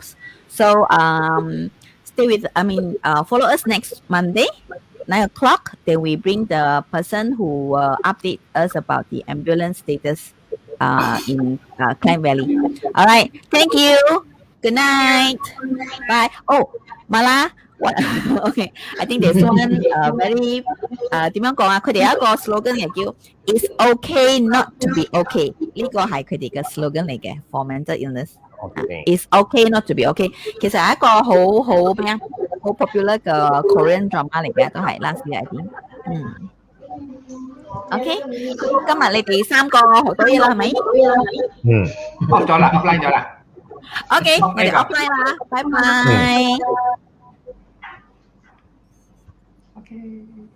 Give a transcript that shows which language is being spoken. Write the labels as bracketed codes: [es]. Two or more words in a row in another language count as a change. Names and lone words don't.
[en] So follow us next Monday, 9 o'clock. Then we bring the person who update us about the ambulance status in Klang Valley. All right. Thank you. Good night. Bye. Oh, Mala. What? Okay. I think there's one very [yue] 點樣講啊？佢哋有一個 slogan 嘅叫 [en] It's okay not to be okay。 [yue] 呢個係佢哋嘅 slogan 嚟嘅 [en] for mental illness。 It's okay not to be okay。 [yue] 其實係一個好 popular 嘅 [en] Korean drama [yue] 嚟嘅，都係 [en] last year I think。 [yue] OK，今日你哋三個學到嘢啦，係咪 off 咗啦 offline 咗啦。？OK，我哋 offline 啦，拜拜。 [en] Okay.